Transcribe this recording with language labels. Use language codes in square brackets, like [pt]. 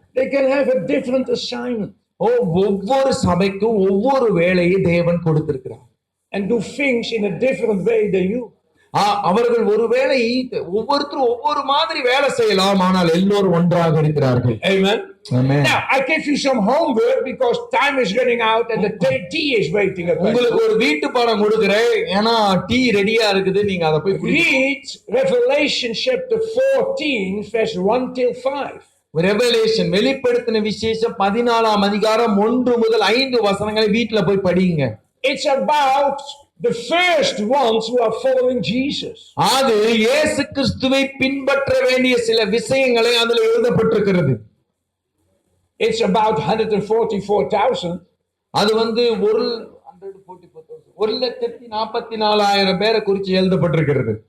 [en] They can have a different assignment. [ta] ஓ ஒவ்வொரு சபைக்கும் ஒவ்வொரு வேலையை தேவன் கொடுத்திருக்கிறார். [en] And do things in a different way than you. [ta] அவர்கள் ஒருவேளை ஒவ்வொருத்தரும் ஒவ்வொரு மாதிரி வேலை செய்யலாம், ஆனால் எல்லோரும் ஒன்றாக இருக்கிறார்கள். [en] Amen. Amen. Now, I give you some homework because time is running out and the tea is waiting at [ta] உங்களுக்கு ஒரு வீட்டு பாடம் கொடுக்கிறேன், ஏன்னா டீ ரெடியா இருக்குது, நீங்க அதை போய் [en] read Revelation chapter 14 verse 1 till 5. [ta] Revelation வெளிப்படுத்தின விசேஷம் 14ஆம் அதிகாரம் 1 முதல் 5 வசனங்களை வீட்டுல போய் படிங்க. [en] It's about the first ones who are following Jesus. [ta] அது இயேசு கிறிஸ்துவை பின்பற்ற வேண்டிய சில விஷயங்களை அதுல எழுதப்பட்டிருக்கிறது. [en] It's about 144,000. [ta] அது வந்து 1,44,000 பேரை குறித்து எழுதப்பட்டிருக்கிறது.